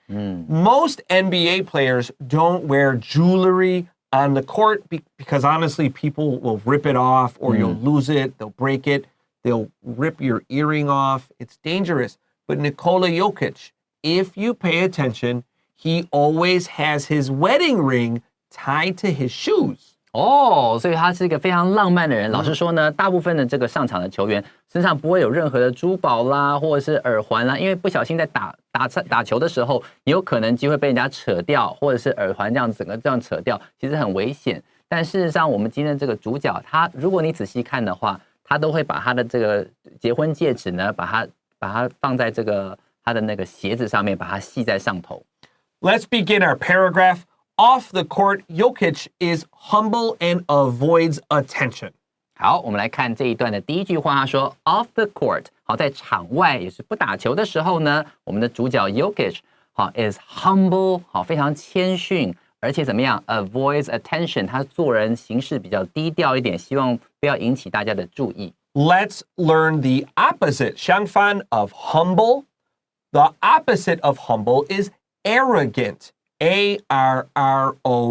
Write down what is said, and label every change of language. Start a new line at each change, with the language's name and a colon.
English: Most NBA players don't wear jewelry on the court because honestly, people will rip it off or you'll lose it, they'll break it, they'll rip your earring off. It's dangerous. But Nikola Jokić, if you pay attention, he always has his wedding ring tied to his shoes.
Chinese: 哦，所以他是一个非常浪漫的人。老实说呢，大部分的这个上场的球员身上不会有任何的珠宝啦，或者是耳环啦，因为不小心在打球的时候，也有可能机会被人家扯掉，或者是耳环这样整个这样扯掉，其实很危险。但事实上，我们今天的这个主角，他如果你仔细看的话，他都会把他的这个结婚戒指呢，把它放在这个他的那个鞋子上面，把它系在上头。
English: Let's begin our paragraph. Off the court, Jokić is humble and avoids attention.
Chinese: 好，我们来看这一段的第一句话，他说
English: off the court，
Chinese: 好，在场外也是不打球的时候呢，我们的主角 Jokić 好
English: is humble，
Chinese: 好，非常谦逊，而且怎么样
English: avoids attention，
Chinese: 他做人行事比较低调一点，希望不要引起大家的注意。
English: Let's learn the opposite,
Chinese: 相反
English: of humble. The opposite of humble is arrogant. A-R-R-O-G-A-N-T.